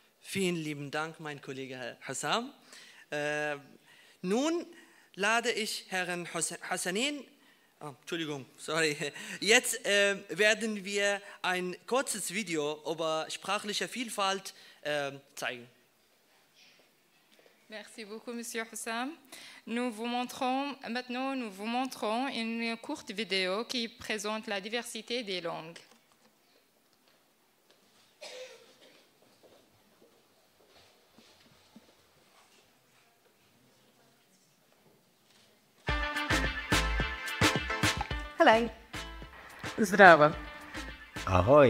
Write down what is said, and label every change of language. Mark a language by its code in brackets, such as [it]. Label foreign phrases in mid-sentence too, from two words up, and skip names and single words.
[de] Vielen lieben Dank, mein Kollege Hassam. Nun lade ich Herrn Hassanin, Entschuldigung, sorry. Jetzt werden wir ein kurzes Video über sprachliche Vielfalt zeigen. [fr] Merci beaucoup, Monsieur Hussam. Maintenant, nous vous montrons une courte vidéo qui présente la diversité des langues. [en] Hello. [sr] Zdravo. [cs] Ahoy.